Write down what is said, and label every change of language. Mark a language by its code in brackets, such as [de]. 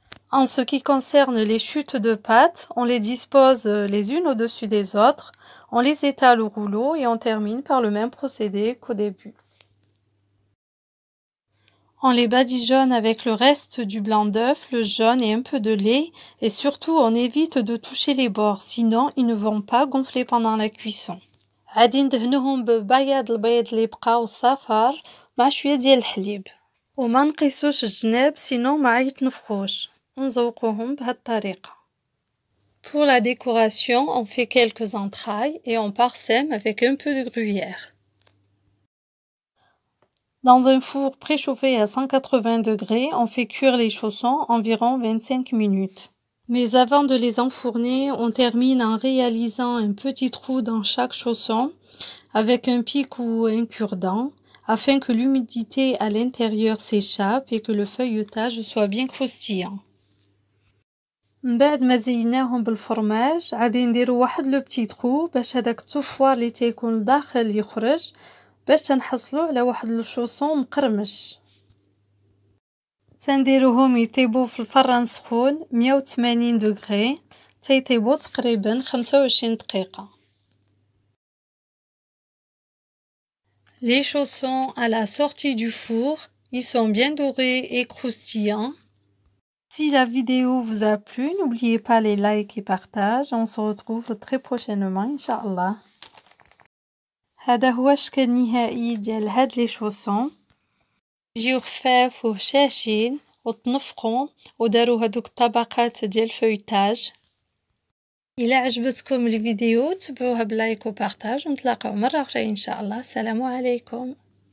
[fr] En ce qui concerne les chutes de pâte, on les dispose les unes au-dessus des autres, on les étale au rouleau et on termine par le même procédé qu'au début. On les badigeonne avec le reste du blanc d'œuf, le jaune et un peu de lait, et surtout on évite de toucher les bords, sinon ils ne vont pas gonfler pendant la cuisson. [ar] غادي ندهنوهم ببياض البيض اللي بقى والصفار مع شوية ديال الحليب، وما نقيسوش الجناب سينون ما يتنفخوش، ونزوقوهم بهاد الطريقة. [fr] Pour la décoration, on fait quelques entrailles et on parsème avec un peu de gruyère. Dans un four préchauffé à 180 degrés, on fait cuire les chaussons environ 25 minutes. Mais avant de les enfourner, on termine en réalisant un petit trou dans chaque chausson avec un pic ou un cure-dent afin que l'humidité à l'intérieur s'échappe et que le feuilletage soit bien croustillant. [ar] من بعد ما زيناهم بالفرماج غادي نديرو واحد لو بتي ترو باش هداك التفوار اللي تيكون لداخل يخرج، باش تنحصلو على واحد الشوصون مقرمش. تنديروهم يطيبوا في الفران سخون 180 degrés تيطيبوا تقريبا 25 دقيقة. [fr] Les chaussons à la sortie du four, ils sont bien dorés et croustillants. Si la vidéo vous a plu, n'oubliez pas les likes et partages. On se retrouve très prochainement, Inch'Allah. [ar] هذا هو الشكل النهائي ديال هاد لي شوسون، يجيو خفاف وهشاشين وتنفقوا وداروا هادوك الطبقات ديال الفويتاج. الى عجبتكم الفيديو تبعوها بلايك وبارطاج، ونتلاقاو مره اخرى ان شاء الله. السلام عليكم.